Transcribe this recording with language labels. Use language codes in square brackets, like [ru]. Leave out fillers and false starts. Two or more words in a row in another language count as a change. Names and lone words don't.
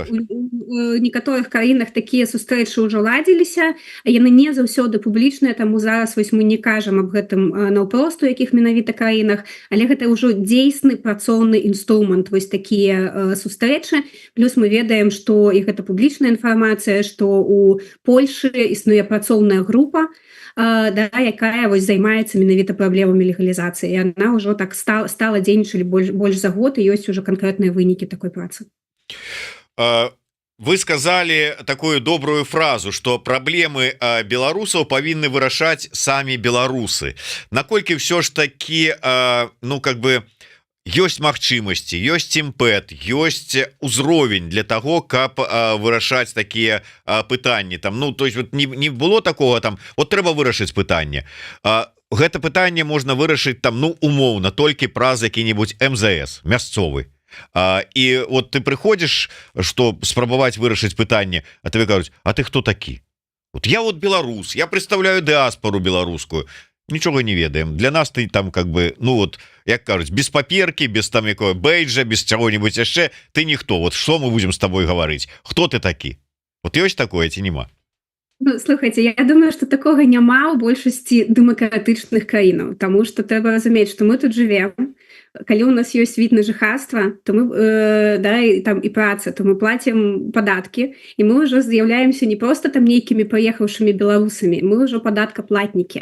[be] у некаторых краінах такія сустрэчы ўжо ладзіліся, яны не заўсёды публічныя, таму зараз вось мы не кажам аб гэтым наўпрост у якіх менавіта краінах, але гэта ўжо дзейсны працоўны інструмент, вось такія сустрэчы. Плюс мы ведаем, што і гэта публічная інфармацыя, што у Польшы існуе працоўная група, якая вось займаецца менавіта праблемамі легалізацыі. Яна ўжо так стала дзейнічаць больш за год, і ёсць ужо канкрэтныя вынікі такой працы. [ru] Вы сказали такую добрую фразу, что [be] праблемы беларусаў павінны вырашаць самі беларусы. Наколькі все ж таки, ну как бы ёсць магчымасці, ёсць імпэт, ёсць узровень для того, каб вырашаць такія пытанні там, [ru] ну то есть [be] вот не было такого там, вот трэба вырашыць пытанне. Гэта пытанне можна вырашыць там, ну умоўна, толькі праз які-небудзь МЗС мясцовы. І вот ты прыходзіш, што спрабаваць вырашыць пытанне, а тебе кажуць, а ты хто такі? Вот я вот беларус, [ru] я представляю [be] дыаспору беларускую. Нічога не ведаем. Для нас ты там [ru] как бы, [be] ну вот, як кажуць, без паперкі, без там якое бейджа, без чаго-нибудь яшчэ, ты ніхто. Вот што мы будзем з тобой гаварыць? Хто ты такі? Вот ёсць такое ці нема? Ну, слухайте, [ru] я думаю, что такого [be] няма ў большасці дэмакратычных краінаў, таму што трэба разумець, што мы тут живем. Калі у нас ёсць від на жыхарства, то мы там і праца, то мы платім падаткі, і мы ўжо з'яўляемся не проста там нейкімі прыехаўшымі беларусамі, мы ўжо падаткаплатнікі.